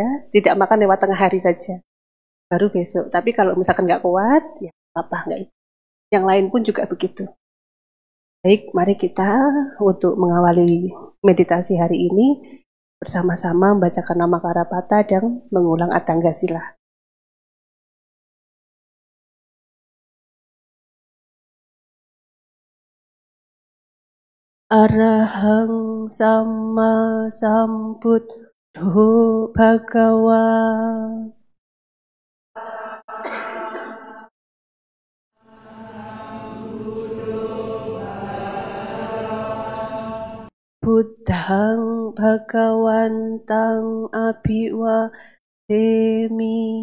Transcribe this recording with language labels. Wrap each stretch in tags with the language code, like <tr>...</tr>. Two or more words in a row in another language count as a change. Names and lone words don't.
<id>Tidak makan lewat tengah hari saja. Baru besok. Tapi kalau misalkan nggak kuat, ya apa nggak. Yang lain pun juga begitu. Baik, mari kita untuk mengawali meditasi hari ini bersama-sama membacakan nama Karapata dan mengulang Atangga Sila.</id> <pi>Arahang Sama Sambuddho Bhagawa. Buddhang Bhagawantang Abhiwademi.</pi>